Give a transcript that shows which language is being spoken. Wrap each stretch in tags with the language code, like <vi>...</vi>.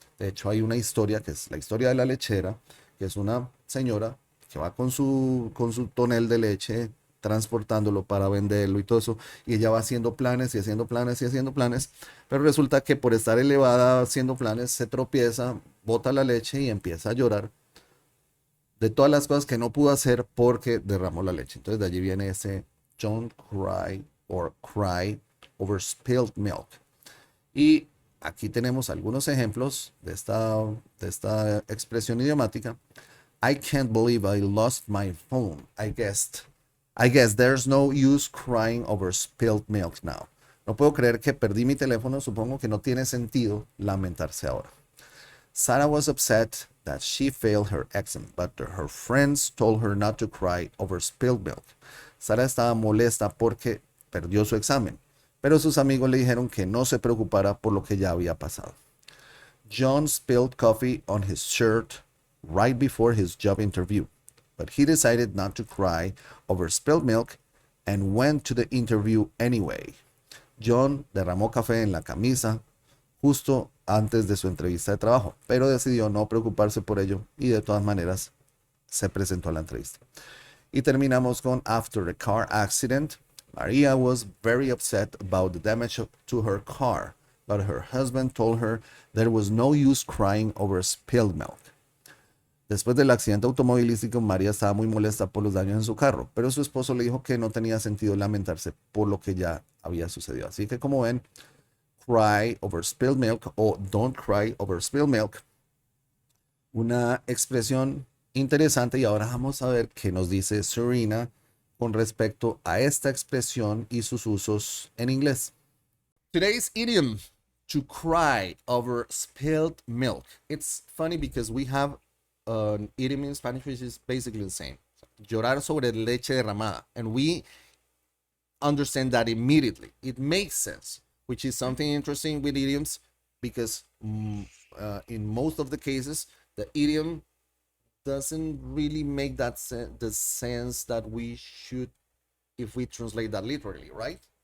<es>De hecho, hay una historia que es la historia de la lechera, que es una señora que va con su tonel de leche transportándolo para venderlo y todo eso, y ella va haciendo planes y haciendo planes y haciendo planes, pero resulta que por estar elevada haciendo planes se tropieza, bota la leche y empieza a llorar de todas las cosas que no pudo hacer porque derramó la leche. Entonces de allí viene ese</es> <en>don't cry or cry over spilled milk.</en> <es>Y aquí tenemos algunos ejemplos de esta expresión idiomática.</es> <en>I can't believe I lost my phone. I guess there's no use crying over spilled milk now.</en> <es>No puedo creer que perdí mi teléfono. Supongo que no tiene sentido lamentarse ahora.</es> <en>Sarah was upset that she failed her exam, but her friends told her not to cry over spilled milk.</en> <es>Sarah estaba molesta porque perdió su examen, pero sus amigos le dijeron que no se preocupara por lo que ya había pasado.</es> <en>John spilled coffee on his shirt right before his job interview, but he decided not to cry over spilled milk and went to the interview anyway.</en> <es>John derramó café en la camisa justo antes de su entrevista de trabajo, pero decidió no preocuparse por ello y de todas maneras se presentó a la entrevista. Y terminamos con</es> <en>after the car accident, Maria was very upset about the damage to her car, but her husband told her there was no use crying over spilled milk.</en> <es>Después del accidente automovilístico, María estaba muy molesta por los daños en su carro, pero su esposo le dijo que no tenía sentido lamentarse por lo que ya había sucedido. Así que como ven,</es> <en>cry over spilled milk</en> <es>o</es> <en>don't cry over spilled milk,</en> <es>una expresión interesante. Y ahora vamos a ver qué nos dice Syrena con respecto a esta expresión y sus usos en inglés.</es> <en>Today's idiom, to cry over spilled milk. It's funny because we have an idiom in Spanish which is basically the same.</en> <es>Llorar sobre leche derramada.</es> <en>And we understand that immediately. It makes sense, which is something interesting with idioms because in most of the cases, the idiom doesn't really make that the sense that we should if we translate that literally, right?</en>